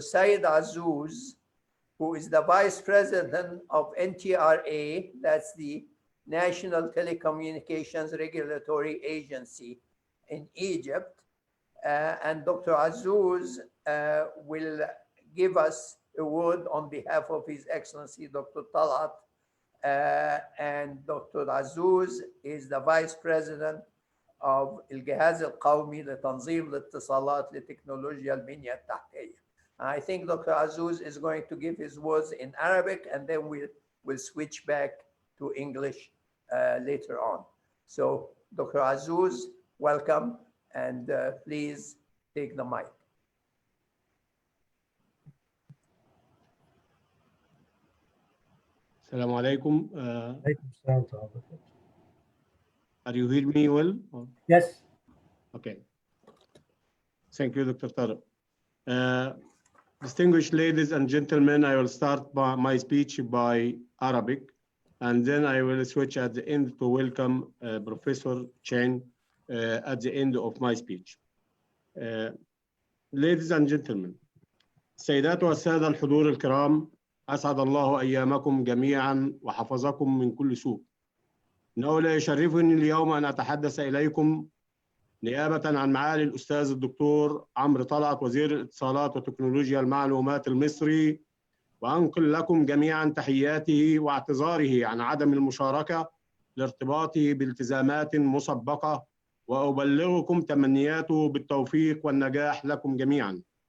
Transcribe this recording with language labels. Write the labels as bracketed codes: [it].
[en] Saeed Azzouz, who is the Vice President of NTRA, that's the National Telecommunications Regulatory Agency in Egypt. And Dr. Azzouz will give us a word on behalf of His Excellency Dr. Talat. And Dr. [ar] Azzouz [en] is the Vice President of [ar] الجهاز القومي لتنظيم الاتصالات لتكنولوجيا البنية التحتية. [en] I think Dr. Azzouz is going to give his words in Arabic, and then we'll switch back to English later on. So Dr. Azzouz, welcome, and please take the mic. [ar] Assalamu alaikum. Alaikum. [en] Are you hearing me well? Yes. Okay. Thank you, Dr. Tala. Distinguished ladies and gentlemen, I will start my speech by Arabic, and then I will switch at the end to welcome Professor Chen at the end of my speech. Ladies and gentlemen, [ar] السيدات والسادة الحضور الكرام، أسعد الله أيامكم جميعا وحفظكم من كل سوء. إنه لا يشرفني اليوم أن أتحدث إليكم نيابة عن معالي الأستاذ الدكتور عمرو طلعت وزير الاتصالات وتكنولوجيا المعلومات المصري، وأنقل لكم جميعا تحياته واعتذاره عن عدم المشاركة لارتباطه بالتزامات مسبقة، وأبلغكم تمنياته بالتوفيق والنجاح لكم جميعا.